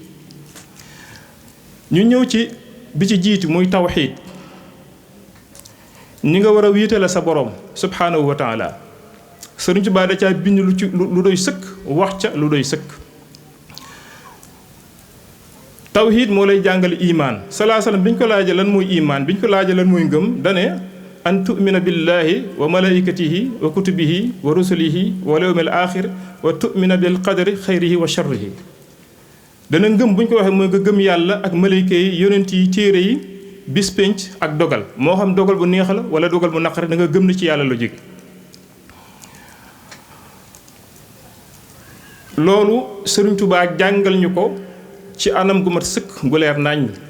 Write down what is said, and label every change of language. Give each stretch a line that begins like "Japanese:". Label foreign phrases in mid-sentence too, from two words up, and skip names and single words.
Wolof: ñu ñëw ci bi ci jiitu muy tawhiid ni nga war a wéetale sa boroom
Arabic: سبحانه وتعالى.
Wolof: Sëriñ Tuubaa da caa bind lu doy sëkk wax ca lu doy sëkk. tawhiid moo lay jàngale imaan
Arabic: صلاة سلام
Wolof: bi ñu ko laajee lan mooy imaan bi ñu ko laajee lan mooy ngëm dane
Arabic: أن تؤمن بالله وملائكته وكتبه ورسله واليوم الآخر وتؤمن بالقدر خيره وشره.
Wolof: dana ngëm bu ñu ko waxee mooy nga gëm yàlla ak malayka yi yonent yi téere yi bis pénc ak dogal moo xam dogal bu neex la wala dogal bu naqari da nga gëm ni ci yàlla la jóge. loolu Sëriñ Tuubaa jàngal ñu ko ci anam gu mat sëkk gu leer naññ.